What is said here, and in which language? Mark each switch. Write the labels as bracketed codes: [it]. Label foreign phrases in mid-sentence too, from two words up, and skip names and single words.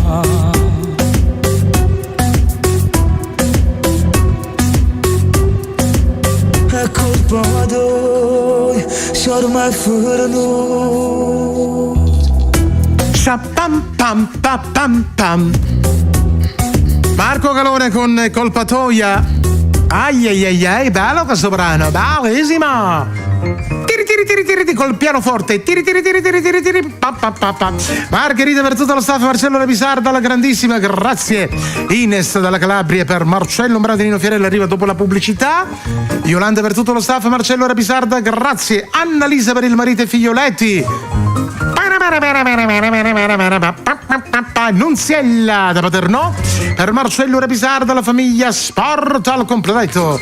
[it] È colpa tua, se ormai è fornuto. Pam pam pam pam pam. Marco Calone con Colpa Toia. Ai ai ai ai, bello questo brano, bellissimo. Tiri tiri tiri tiri tiri col pianoforte. Tiri tiri tiri tiri tiri tiri. Pa pa pa pa. Margherita per tutto lo staff, Marcello Repisarda, la grandissima, grazie. Ines dalla Calabria per Marcello, un brano di Nino Fiorello arriva dopo la pubblicità. Yolanda per tutto lo staff, Marcello Repisarda, grazie. Annalisa per il marito e figlioletti. Nunziella da Paternò per Marcello Repisarda, la famiglia Sport al completo.